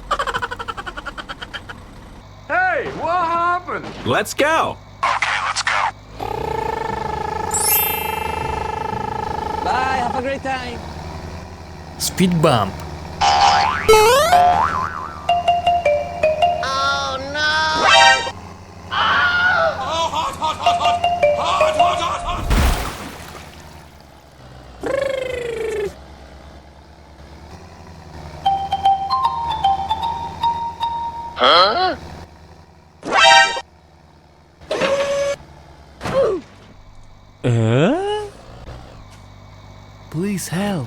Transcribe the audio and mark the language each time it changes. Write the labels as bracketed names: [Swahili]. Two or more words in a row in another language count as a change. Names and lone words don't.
[English] Hey, what happened? Let's go! Okay, let's go. Bye, have a great time! Speed bump. Oh no! Oh, hot, hot, hot, hot! Hot, hot, hot, hot! Huh? Please help.